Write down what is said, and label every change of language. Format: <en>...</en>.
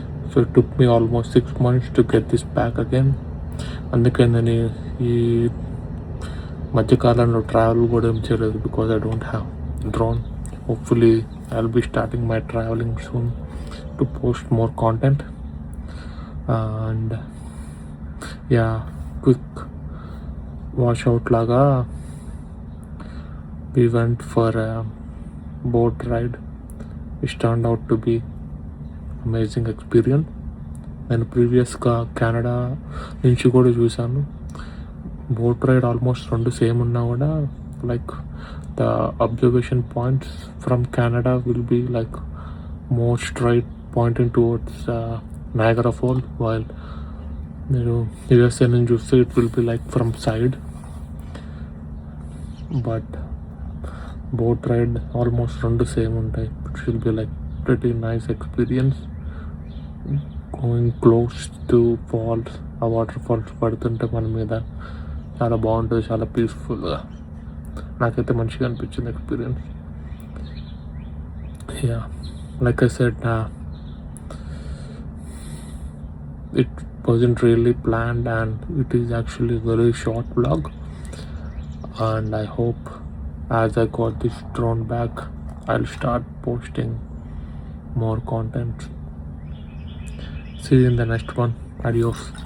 <en>So it took me almost 6 months to get this back again.</en> <te>అందుకే నేను ఈ మధ్యకాలంలో ట్రావెల్ కూడా ఏం చేయలేదు,</te> <en>Because I don't have drone. Hopefully I will be starting my travelling soon to post more content. And yeah quick washout laga we went for a boat ride, which turned out to be amazing experience.</en> <te>నేను ప్రీవియస్గా Canada నుంచి కూడా చూశాను.</te> <en>boat ride almost రెండు same</en> <te>ఉన్నా కూడా</te> <en>like the observation points from Canada will be like more straight pointing towards Niagara fall, while</en> <te>మీరు USA నుంచి చూస్తే</te> <en>It will be like from side.</en> <te>But boat ride almost రెండు same ఉంటాయి.</te> <en>It will be like pretty nice experience going close to falls.</en> <te>ఆ water falls పడుతుంటే మన మీద చాలా బాగుంటుంది, చాలా పీస్ఫుల్గా. నాకైతే మంచిగా అనిపించింది experience.</te> <en>Yeah, like I said, it wasn't really planned and it is actually a very short vlog, and I hope as I got this drone back I'll start posting more content. See you in the next one. Adios.</en>